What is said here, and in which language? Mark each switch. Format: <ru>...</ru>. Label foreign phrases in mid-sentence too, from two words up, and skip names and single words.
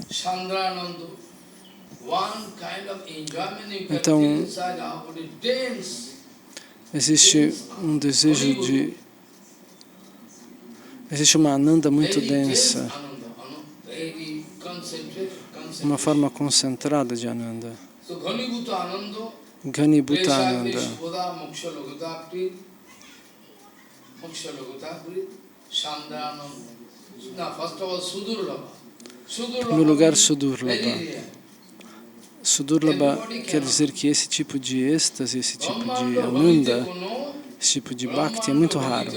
<pt>Então, existe um desejo existe uma ananda muito densa, uma forma concentrada de ananda.</pt> <sa>Ghanibhuta ananda.</sa> <pt>No lugar Sudurlabha. Sudurlabha quer dizer que esse tipo de êxtase, esse tipo de ananda, esse tipo de bhakti é muito raro.</pt>